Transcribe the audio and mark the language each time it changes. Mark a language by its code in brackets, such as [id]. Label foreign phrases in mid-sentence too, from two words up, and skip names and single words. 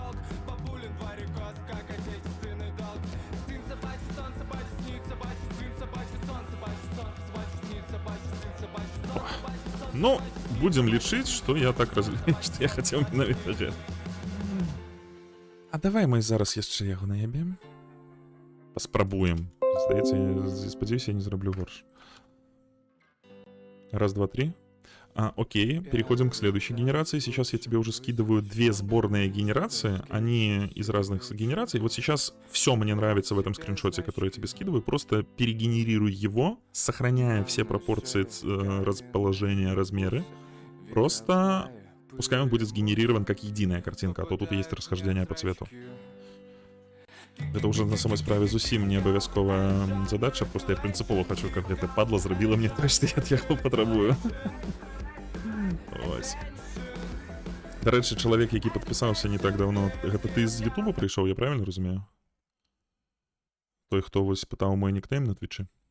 [be] Ну, будем лічыць, што я так што я хацеў менавіта гэта. А давай мы зараз яшчэ яго наебем. Паспрабуем. Здаецца, я спадзяюся, я не зраблю горш. [ru] Раз, два, три. Окей, переходим к следующей генерации. Сейчас я тебе уже скидываю 2 сборные генерации. Они из разных генераций. Вот сейчас все мне нравится в этом скриншоте, который я тебе скидываю. Просто перегенерируй его, сохраняя все пропорции, расположения, размеры. Просто пускай он будет сгенерирован как единая картинка, а то тут есть расхождение по цвету. Это уже на самой [be] справе зусім не абавязковая задача, просто я принципово хочу, каб гэта падла зрабіла мне то, што я ад яго патрабую. Ось. Дарэчы, чалавек, які падпісаўся не так даўно, гэта ты з Ютуба прыйшоў, я правильно разумею? Той, хто вось пытаў мой нікнейм на Твічы.